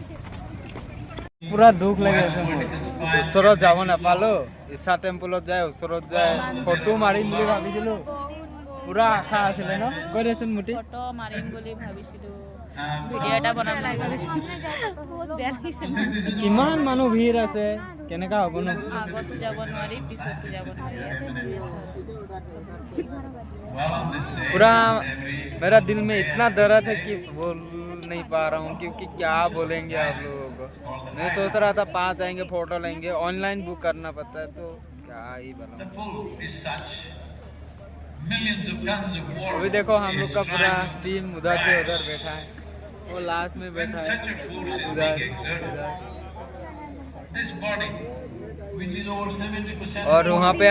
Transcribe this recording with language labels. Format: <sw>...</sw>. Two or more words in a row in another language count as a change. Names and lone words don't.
<as>পুৰা দুখ লাগি আছে মোৰ ওচৰত যাব নাপালোঁ ঈশা টেম্পলত যায় ওচৰত যায় ফটো মাৰিম বুলি ভাবিছিলোঁ পুৰা আশা আছিলে ন কৈ দেচোন মুটি ফটো মাৰিম বুলি ভাবিছিলোঁ ভিডিঅ' এটা বনাম বুলি ভাবিছিলোঁ বহুত বেয়া লাগিছে কিমান মানুহ ভিৰ আছে কেনেকা হ'ব ন আগতো যাব নোৱাৰি পিছতো যাব নোৱাৰি ইয়াতে বহি আছোঁ</as> <hi>पूरा मेरा दिल में इतना दर्द है कि बोल नहीं पा रहा हूँ क्योंकि क्या बोलेंगे आप लोगों को मैं सोच रहा था 5 आएंगे फोटो लेंगे</hi> <en>online book</en> <hi>करना पड़ता है तो क्या ही बोलूं अभी देखो हम लोग का पूरा टीम उधर से उधर बैठा है वो लास्ट में बैठा है उधर और वहाँ पे</hi>